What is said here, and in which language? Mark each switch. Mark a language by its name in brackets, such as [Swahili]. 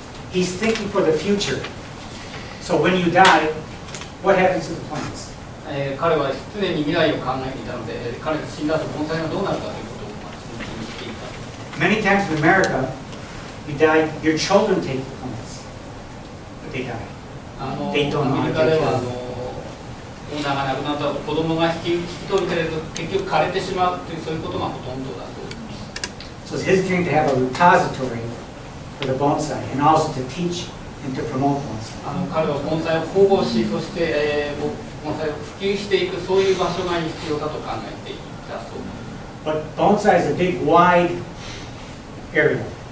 [English] He's thinking for the future. So when you die, what happens to the plants? [Japanese] 彼は常に未来を考えていたので、彼が死んだ後盆栽がどうなるかということを気にしていた。 [English] Many times in America, you die, your children take the plants, but they die. [Japanese] アメリカではオーナーが亡くなった子供が引き取るけれど結局枯れてしまうというそういうことがほとんどだそうです。 [English] So it's his dream to have a repository for the bonsai and also to teach and to promote bonsai. [Japanese] 彼は盆栽を保護し、そして、盆栽を普及していくそういう場所が必要だと考えていたそうです。 [English] But bonsai is a big, wide area.